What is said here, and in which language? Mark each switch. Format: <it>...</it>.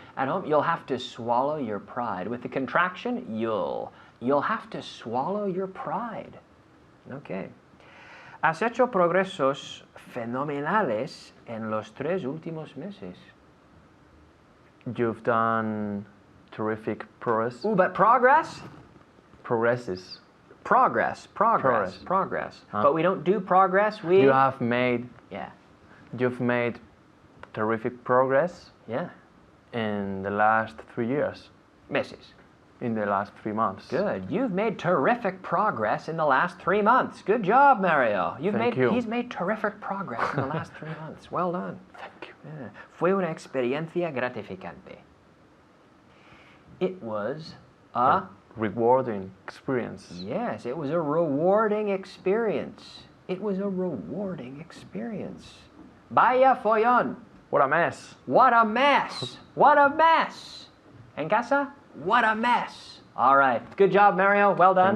<en>At home, you'll have to swallow your pride. With the contraction, you'll have to swallow your pride. Okay.</en> <es>Has hecho progresos fenomenales en los 3 últimos meses.</es> <en>You've done terrific progress. Ooh, but progress? Progresses. Progress. Huh? But we don't do progress, You have made... Yeah. You've made terrific progress. Yeah. In the last 3 years.</en> <es>Meses.</es> <en>In the last 3 months. Good. You've made terrific progress in the last 3 months. Good job, Mario. Thank you. He's made terrific progress in the last 3 months. Well done. Thank you. Yeah.</en> <es>Fue una experiencia gratificante.</es> <en>It was a rewarding experience. Yes, it was a rewarding experience. It was a rewarding experience.</en> <es>Vaya follón.</es> <en>What a mess. What a mess. What a mess.</en> <es>En casa?</es> <en>What a mess. All right. Good job, Mario. Well done.</en>